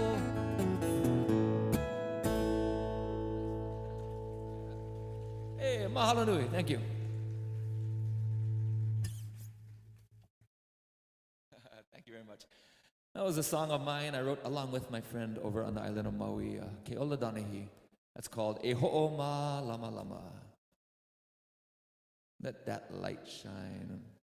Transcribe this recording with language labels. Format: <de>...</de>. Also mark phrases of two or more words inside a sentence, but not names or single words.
<haw>Hey, mahalo nui.</haw> <en>Thank you. Thank you very much. That was a song of mine I wrote along with my friend over on the island of Maui, Keola Donahi. That's called E Ho'o Ma Lama Lama. Let that light shine.</en>